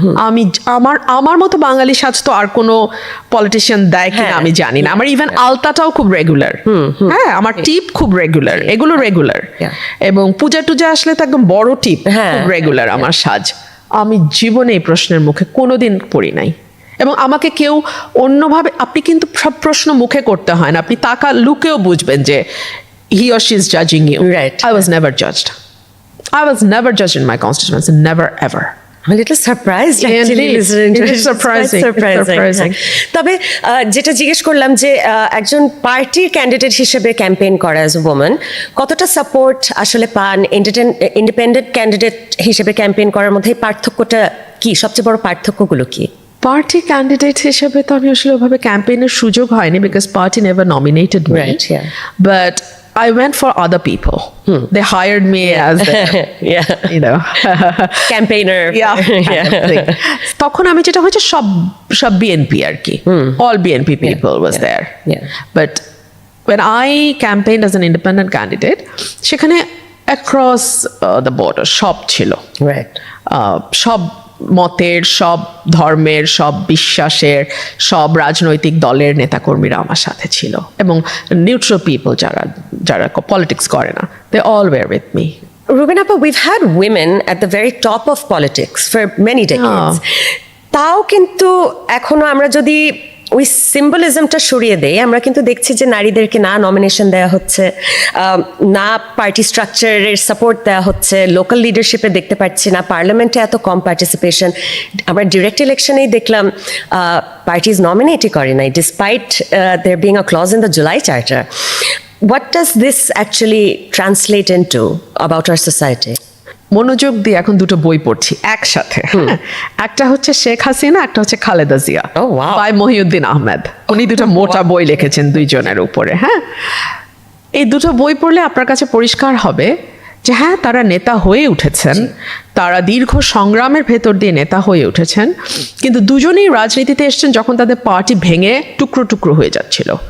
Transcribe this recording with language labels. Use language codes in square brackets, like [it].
[bn] আমি আমার মতো বাঙালি সাজ তো আর কোনো পলিটিশিয়ান দেয় কিনা আমি জানি না। আমার ইভেন আলতাটাও খুব রেগুলার, হ্যাঁ, আমার টিপ খুব রেগুলার, এগুলো রেগুলার, এবং পূজা টুজা আসলে তো একদম বড় টিপ খুব রেগুলার আমার সাজ। আমি জীবনে এই প্রশ্নের মুখে কোনোদিন পড়ি নাই। এবং আমাকে কেউ অন্যভাবে, আপনি কিন্তু সব প্রশ্ন মুখে করতে হয় না, আপনি লুকেও বুঝবেন যে [en] he or she is judging you. Right. I was never judged. I was never judged in my constituency, never ever. I'm a little surprised actually Indeed. listening to It it. is surprising. It's quite It's surprising. [bn] হ্যাঁ। তবে যেটা জিজ্ঞেস করলাম যে একজন পার্টির candidate হিসেবে campaign করা [en] as a woman [bn] কতটা সাপোর্ট আসলে পান, ইন্ডিপেন্ডেন্ট ক্যান্ডিডেট হিসেবে ক্যাম্পেইন করার মধ্যে এই পার্থক্যটা কি, সবচেয়ে বড় পার্থক্যগুলো কি? পার্টি ক্যান্ডিডেট হিসেবে তো আমি আসলে ওভাবে ক্যাম্পেইনের সুযোগ হয়নি, [en] Because party never nominated me, Right, yeah. But I went for other people. They hired me as their, Yeah. you know, Campaigner. yeah, kind of thing. [bn] তখন আমি যেটা হয়েছে সব বিএনপি আর কি, [en] all BNP people was there. Yeah. But when I campaigned as an independent candidate, [bn] সেখানে [en] across the border [bn] সব ছিল, [en] Right. [bn] সব মতের, সব ধর্মের, সব বিশ্বাসের, সব রাজনৈতিক দলের নেতাকর্মীরা আমার সাথে ছিল, এবং নিউট্রাল পিপল যারা পলিটিক্স করে না, [en] they all were with me. Rubin Appa, we've had women at the very top of politics for many decades. [bn] তাও কিন্তু এখনো আমরা যদি ওই সিম্বলিজমটা সরিয়ে দেই, আমরা কিন্তু দেখছি যে নারীদেরকে না নমিনেশন দেওয়া হচ্ছে, না পার্টি স্ট্রাকচারের সাপোর্ট দেওয়া হচ্ছে, লোকাল লিডারশিপে দেখতে পাচ্ছি না, পার্লামেন্টে এত কম পার্টিসিপেশন। আমরা ডিরেক্ট ইলেকশনেই দেখলাম পার্টিজ নমিনেটই করে নাই, despite [en] there being a clause in the July Charter. What does this actually translate into about our society? [bn] মনোযোগ দিয়ে এখন দুটো বই পড়ছি একসাথে, হ্যাঁ। একটা হচ্ছে শেখ হাসিনা, একটা হচ্ছে Khaleda Zia, [en] Oh, wow. [bn] By Mohiuddin Ahmed. উনি দুটো মোটা বই লিখেছেন দুইজনের উপরে, হ্যাঁ। এই দুটো বই পড়লে আপনার কাছে পরিষ্কার হবে যে হ্যাঁ, তারা নেতা হয়ে উঠেছেন, তারা দীর্ঘ সংগ্রামের ভেতর দিয়ে নেতা হয়ে উঠেছেন, কিন্তু দুজনেই রাজনীতিতে এসেছেন যখন তাদের পার্টি ভেঙে টুকরো টুকরো হয়ে যাচ্ছিল।